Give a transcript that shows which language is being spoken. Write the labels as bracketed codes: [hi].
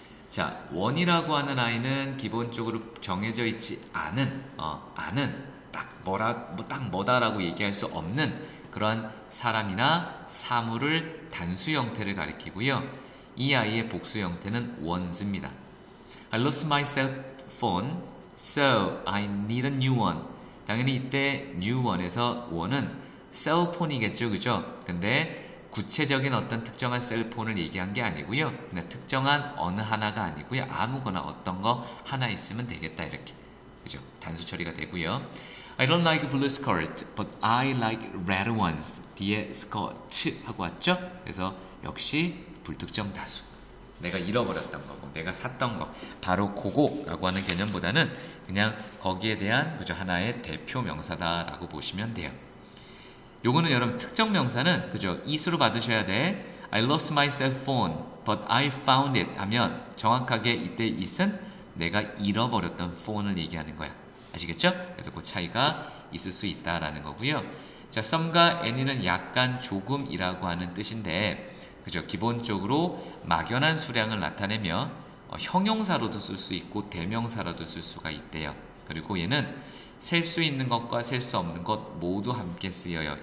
[ko] 자, one이라고 하는 아이는 기본적으로 정해져 있지 않은, 딱 뭐다라고 얘기할 수 없는 그러한 사람이나 사물을 단수 형태를 가리키고요. 이 아이의 복수 형태는 ones입니다. [en] I lost my cell phone, so I need a new one. [ko] 당연히 이때 new one에서 one은 셀폰이겠죠, 그죠? 근데 구체적인 어떤 특정한 셀폰을 얘기한 게 아니고요. 그냥 특정한 어느 하나가 아니고요. 아무거나 어떤 거 하나 있으면 되겠다 이렇게. 그죠? 단수 처리가 되고요. [en] I don't like blue skirt, but I like red ones. [ko] 뒤에 skirt 하고 왔죠? 그래서 역시 불특정 다수. 내가 잃어버렸던 거고, 내가 샀던 거, 바로 그거라고 하는 개념보다는 그냥 거기에 대한 그저 하나의 대표 명사다라고 보시면 돼요. 요거는 여러분 특정 명사는 그죠? 이수로 받으셔야 돼. [en] I lost my cell phone, but I found it [ko] 하면 정확하게 이때 it은 내가 잃어버렸던 phone을 얘기하는 거야. 아시겠죠? 그래서 그 차이가 있을 수 있다라는 거고요. 자, some과 any는 약간 조금이라고 하는 뜻인데, 그죠? 기본적으로 막연한 수량을 나타내며 형용사로도 쓸 수 있고 대명사로도 쓸 수가 있대요. 그리고 얘는 셀 수 있는 것과 셀 수 없는 것 모두 함께 쓰여요.